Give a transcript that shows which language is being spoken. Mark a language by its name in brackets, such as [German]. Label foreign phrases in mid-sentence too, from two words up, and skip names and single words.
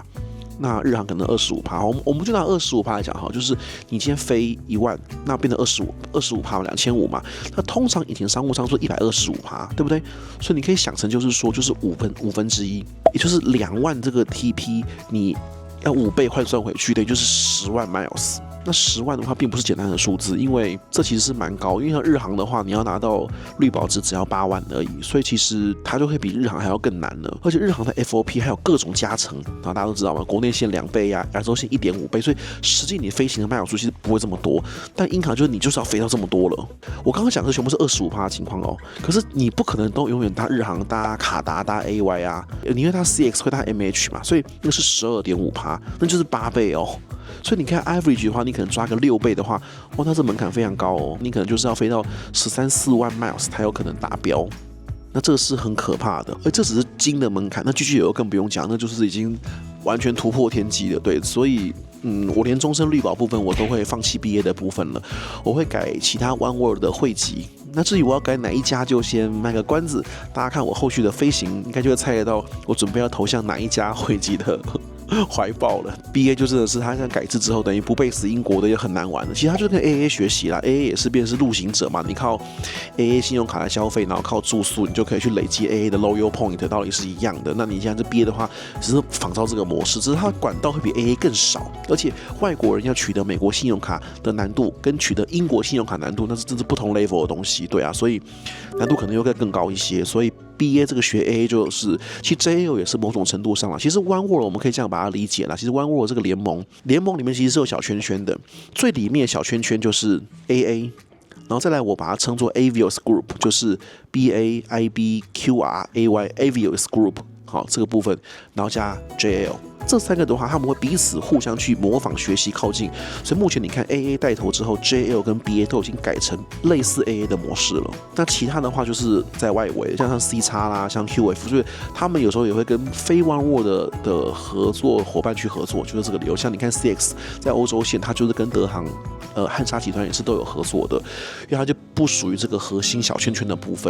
[Chinese] 那日航可能25%，我們就拿25%來講哈，就是你今天飛1萬，那變成25%，2500嘛。那通常以前商務艙說125%，對不對？所以你可以想成就是說，就是五分之一，也就是2萬這個 TP，你要5倍換算回去，等於就是10萬 miles。那10萬的話並不是簡單的數字，因為這其實是蠻高，因為像日航的話，你要拿到綠寶石只要8萬而已，所以其實它就會比日航還要更難了。而且日航的 FOP 還有各種加成，然後大家都知道嘛，國內線2倍啊，亞洲線1.5倍，所以實際你飛行的 mile 數其實不會這麼多，但英航就是你就是要飛到這麼多了。我剛剛講的全部是25%的情況哦，可是你不可能都永遠搭日航、搭卡達、搭 AY 啊，你會搭 CX 會搭 MH 嘛，所以那個是12.5%，那就是8倍哦。所以你看 average 的話，你可能抓個6倍的話，哇，那這門檻非常高哦，你可能就是要飛到13、14萬 miles 才有可能達標，那這個是很可怕的。而這只是金的門檻，那 GGL 更不用講，那就是已經完全突破天際了。對，所以我連終身綠寶部分我都會放棄 BA 的部分了，我會改其他 Oneworld 的會籍。那至於我要改哪一家，就先賣個關子，大家看我後續的飛行，應該就會猜得到我準備要投向哪一家會籍的懷抱了。BA 就真的是它像改制之後，等於不背死英國的也很難玩了。其實它就跟 AA 學習啦 ，AA 也是變成是陸行者嘛，你靠 AA 信用卡來消費，然後靠住宿，你就可以去累積 AA 的 Loyal Point，道理是一樣的。那你现在是 BA 的話，只是仿照這個模式，只是它的管道會比 AA 更少，而且外國人要取得美國信用卡的難度跟取得英國信用卡難度，那是真是不同 level 的東西，對啊，所以難度可能又更高一些，所以。BA 這個學 AA 就是，其實 JAL 也是某種程度上啦。其實 Oneworld 我們可以這樣把它理解啦。其實 Oneworld 這個聯盟裡面其實是有小圈圈的，最裡面的小圈圈就是 AA， 然後再來我把它稱作 Avios Group， 就是 BA、IB、QR、AY Avios Group，好，這個部分，然後加 JAL。這3個的話，他們會彼此互相去模仿、學習、靠近。所以目前你看 AA 帶頭之後 ，JAL 跟 BA 都已經改成類似 AA 的模式了。那其他的話就是在外圍，像 C 叉啦，像 QF， 所以他們有時候也會跟非 Oneworld 的合作夥伴去合作，就是這個理由。像你看 CX 在歐洲線，它就是跟德航、漢莎集團也是都有合作的，因為它就不屬於這個核心小圈圈的部分。